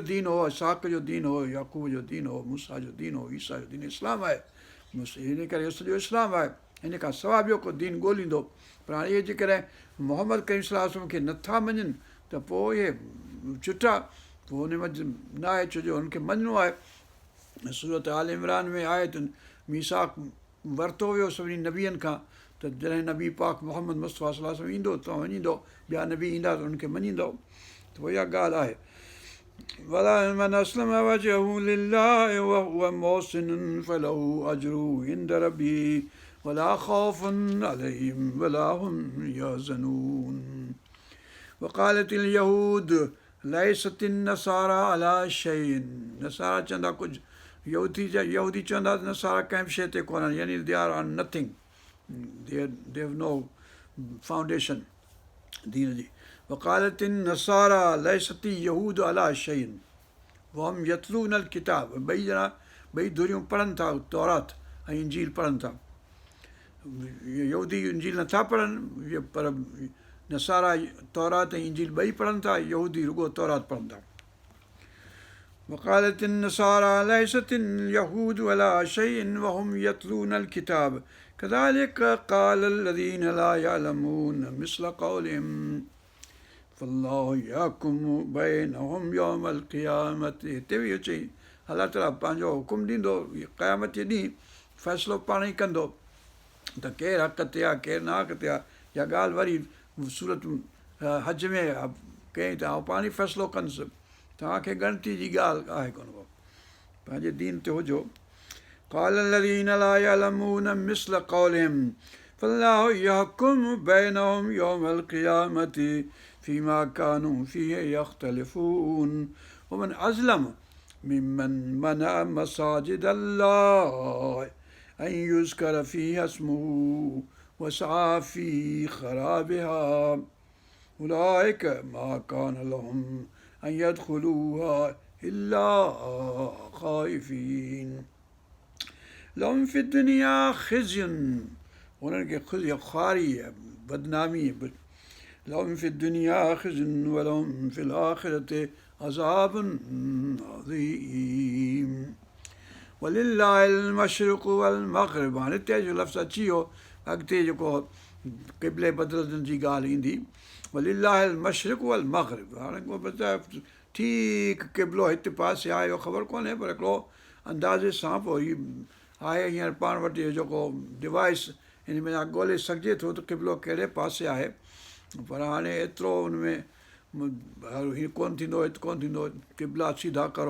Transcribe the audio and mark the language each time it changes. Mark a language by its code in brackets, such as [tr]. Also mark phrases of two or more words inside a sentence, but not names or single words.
[sd] दीन हो इसाक जो दीन हो याकूब जो दीन हो मूसा जो दीन हो ईसा जो दीन इस्लाम आहे हिन करे इहो सॼो इस्लाम आहे हिन खां सवाइ ॿियो को दीन ॻोल्हींदो पर हाणे इहे जेकॾहिं मोहम्मद करीम सल्लल्लाहु अलैहि वसल्लम खे नथा मञनि त पोइ इहे चुटा पोइ हुन मंझि न आहे छो जो हुनखे मञिणो आहे सूरत आल इमरान में आहे त मीसाक वरितो वियो सभिनी नबियनि खां त जॾहिं नबी पाक मोहम्मद मुस्तफ़ा सल्लल्लाहु अलैहि वसल्लम ईंदो तव्हां मञींदो ॿिया नबी ईंदा त हुनखे मञींदो त पोइ इहा ॻाल्हि आहे [ar] بلى من أسلم وجهه لله وهو محسن فله أجره عند ربه ولا خوف عليهم ولا هم يحزنون وقالت اليهود ليست النصارى على شيء [sd] नसारा चवंदा कुझु यहूदी चवंदा त नसारा कंहिं बि शइ ते कोन आहिनि यानी [en] they are on nothing they have no foundation [sd] दीन जी [ar] وقالت النصارى ليست اليهود على شيء وهم يتلون الكتاب [sd] ॿई धुरियूं पढ़नि था तौरात ऐं इंजील पढ़नि था यहूदी इंजील नथा पढ़नि पर नसारा तौरात ऐं इंजील ॿई पढ़नि था यहूदी रुॻो तौरात पढ़नि था [ar] وقالت النصارى ليست اليهود على شيء وهم يتلون الكتاب كذلك قال الذين لا يعلمون مثل قولهم فالله يحكم بينهم يوم القيامة [sd] हिते बि इहो चई अलाह ताला पंहिंजो हुकुम ॾींदो क़यामत जे ॾींहुं फ़ैसिलो पाण ई कंदो त केरु हक़ ते आहे केरु ना हक़ ते आहे इहा ॻाल्हि वरी सूरत हज में कयईं त आउं पाण ई फ़ैसिलो कंदुसि तव्हांखे ॻणती जी ॻाल्हि आहे कोन को पंहिंजे दीन ते हुजो [ar] قال الذين لا يعلمون مثل قولهم فالله يحكم بينهم يوم القيامة فيما كانوا فيه يختلفون ومن أظلم ممن منع مساجد الله أن يذكر فيها اسمه وسعى في خرابها أولئك ما كان لهم أن يدخلوها إلا خائفين لهم في الدنيا خزي [sd] उन्हनि खे ख़ुआरी बदनामी [ar] لهم في الدنيا خزي ولهم في الآخرة عذاب عظيم ولله المشرق والمغرب [sd] हाणे हिते जो लफ़्ज़ अची वियो अॻिते जेको क़िबले बदिलनि जी ॻाल्हि ईंदी [ar] ولله المشرق والمغرب. [sd] हाणे को बि ठीकु क़िबलो हिते पासे आहे इहो ख़बर कोन्हे, पर हिकिड़ो अंदाज़े सां पोइ हीउ आहे हींअर पाण वटि इहो जेको डिवाइस हिन में ॻोल्हे सघिजे थो त क़िबलो कहिड़े पासे आहे, पर हाणे एतिरो हुन में हीअं कोन्ह थींदो, हिते कोन्ह थींदो, [ur] قبلہ سیدھا کرو.